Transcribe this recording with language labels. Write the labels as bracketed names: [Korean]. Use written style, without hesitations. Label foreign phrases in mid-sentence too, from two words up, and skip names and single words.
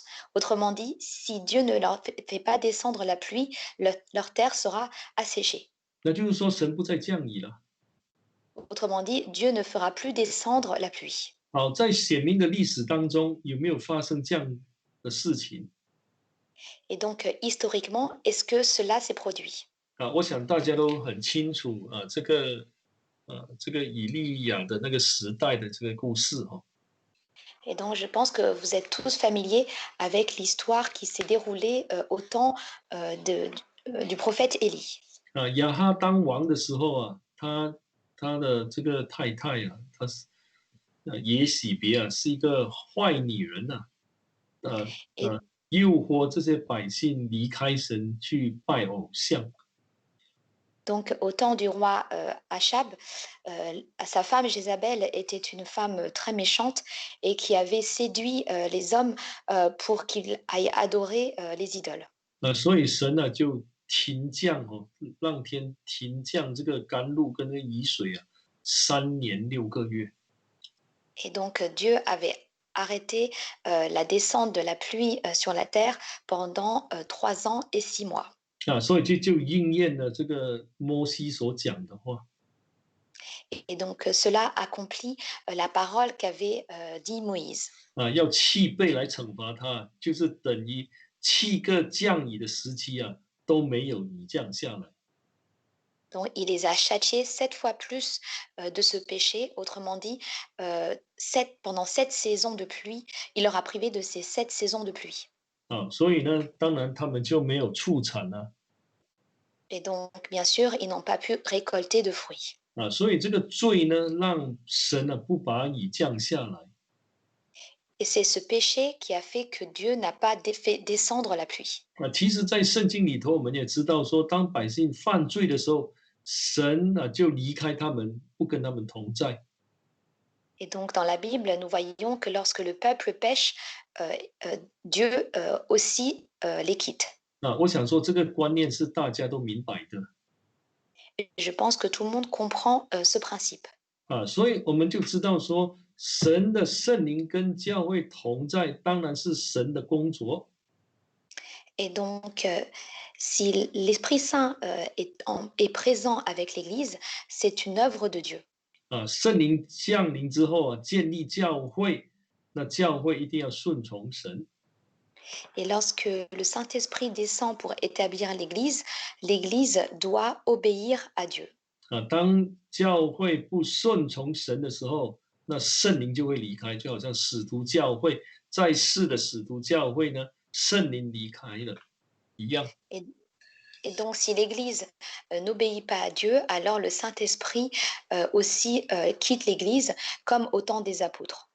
[French] Autrement dit, si Dieu ne leur fait pas descendre la pluie, leur terre sera asséchée. [Chinese] 那就是说神不再降雨了。 [French] Autrement dit, Dieu ne fera plus descendre la pluie. [Chinese] 好，在显明的历史当中，有没有发生这样的事情？ [French] Et donc, historiquement, est-ce que cela s'est produit? [Chinese] 我想大家都很清楚这个以利亚的那个时代的这个故事 [French] Et donc, je pense que vous êtes tous familiers avec l'histoire qui s'est déroulée au temps du prophète Élie. [Chinese] 亚哈当王的时候他的这个太太她是耶洗别是一个坏女人 [French] Et [Chinese] 诱惑这些百姓离开神去拜偶像。 [French] donc, au temps du roi Achab, sa femme Jézabel était une femme très méchante et qui avait séduit les hommes pour qu'ils aillent adorer les idoles. [Chinese] 所以神就停降让天停降这个甘露跟那个雨水3年6个月。 [French] Et donc, Dieu avait arrêté la descente de la pluie sur la terre pendant 3 ans et 6 mois. [Chinese] 所以就应验了这个摩西所讲的话。 [French] Et donc, cela accomplit la parole qu'avait dit Moïse. [Chinese] 要7倍来惩罚他，就是等于7个降雨的时期都没有雨降下来。 [French] Donc, il les a châtiés 7 fois plus de ce péché. Autrement dit, pendant 7 saisons de pluie, il leur a privé de ces 7 saisons de pluie. [Chinese] 所以呢，当然他们就没有出产了。 [French] Et donc, bien sûr, ils n'ont pas pu récolter de fruits. [Chinese] 所以这个罪呢，让神不把雨降下来。 [French] Et c'est ce péché qui a fait que Dieu n'a pas fait descendre la pluie. [Chinese] 其实，在圣经里头，我们也知道说，当百姓犯罪的时候，神就离开他们，不跟他们同在。 [French] Et donc, dans la Bible, nous voyons que lorsque le peuple pêche, Dieu aussi les quitte. [Chinese] 我想说，这个观念是大家都明白的。 [French] Et je pense que tout le monde comprend ce principe. [Chinese] 所以我们就知道说，神的圣灵跟教会同在，当然是神的工作。 [French] Et donc, si l'Esprit Saint est présent avec l'Église, c'est une œuvre de Dieu. [Chinese] 圣灵降临之后建立教会，那教会一定要顺从神。 [French] Et lorsque le Saint-Esprit descend pour établir l'Église, l'Église doit obéir à Dieu. [Chinese] 当教会不顺从神的时候，那圣灵就会离开，就好像使徒教会在世的使徒教会呢，圣灵离开了一样。 [French] Et donc, si l'Église n'obéit pas à Dieu, alors le Saint-Esprit aussi quitte l'Église, comme au temps des apôtres.